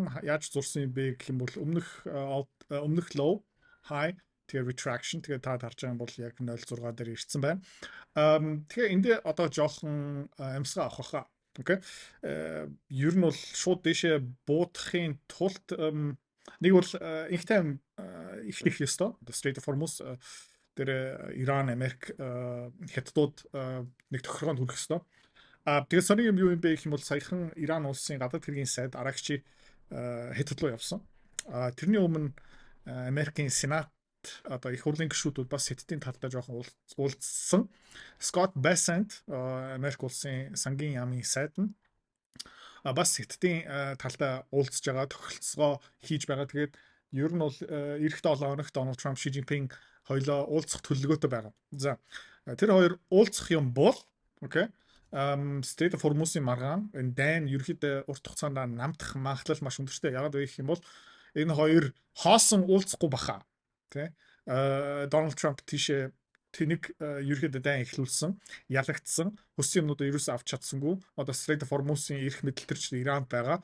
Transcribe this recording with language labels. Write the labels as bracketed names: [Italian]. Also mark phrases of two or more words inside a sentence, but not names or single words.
[Mongolian] Яаж зурсан юм бэ гэх юм бол өмнөх [English] low high [Mongolian] тэгээ retraction тэгээ та харж байгаа юм бол яг 0.6 дээр ирсэн байна. Тэгээ эндээ одоо жоохон амьсгаа авах хаа. Окей. Ер нь бол шууд дэшээ буутахын тулд нэг бол ихтэй ихлэх ёстой. Strait of Hormuz тэр Иран, Америк хятадууд нэг тохиргоонд хүрэх ёстой. Тэгээд сони юм юу юм бэ гэх юм бол саяхан Иран улсын гадаад хэргийн сайд Аракчи хятад руу явсан. Тэрний өмнө Америкийн Сенат одоо их хурлын гишүүдүүд бас хятадын талдаа жоохон уулзсан. Scott Bessent Америк улсын сангийн яамын сайд нь бас хятадын талдаа уулзж байгаа тохиролцоо хийж байгаа. Тэгээд ер нь бол эх 7 хоногт Donald Trump, Xi Jinping хоёлоо уулзах төлөвлөгөөтэй байгаа. За тэр хоёр уулзах юм бол окей. Strait of Hormuz-ийн маргаан энэ дайн ерөөхдөө урт хугацаанд намтах магадлал маш өндөртэй. Ягаад вэ гэх юм бол энэ хоёр хоосон уулзахгүй баха. Тэ? Donald Trump тийшээ тэнэг ерөөхдөө дайн эхлүүлсэн, ялагдсан, хүссэн юмнуудаа ерөөсөө авч чадсангүй. Одоо Strait of Hormuz-ийн эрх мэдэлтэрч Иранд байгаа.